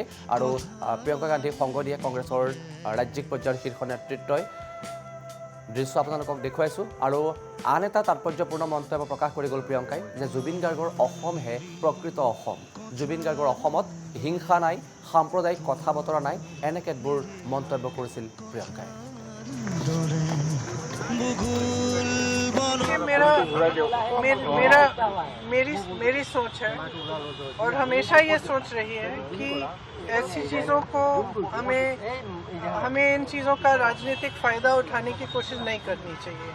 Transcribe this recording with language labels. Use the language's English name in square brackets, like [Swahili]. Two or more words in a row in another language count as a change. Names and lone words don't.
[Assamese] আৰু প্ৰিয়ংকা গান্ধীক সংগ দিয়ে কংগ্ৰেছৰ ৰাজ্যিক পৰ্যায়ৰ শীৰ্ষ নেতৃত্বই। দৃশ্য আপোনালোকক দেখুৱাইছোঁ। আৰু আন এটা তাৎপৰ্যপূৰ্ণ মন্তব্য প্ৰকাশ কৰি গ'ল প্ৰিয়ংকাই যে জুবিন গাৰ্গৰ অসমহে প্ৰকৃত অসম। জুবিন গাৰ্গৰ অসমত হিংসা নাই, সাম্প্ৰদায়িক কথা বতৰা নাই, এনে কেতবোৰ মন্তব্য কৰিছিল প্ৰিয়ংকাই। [Hindi] मेरी सोच है और हमेशा ये सोच रही है कि ऐसी चीज़ों को हमें इन चीज़ों का राजनीतिक फ़ायदा उठाने की कोशिश नहीं करनी चाहिए।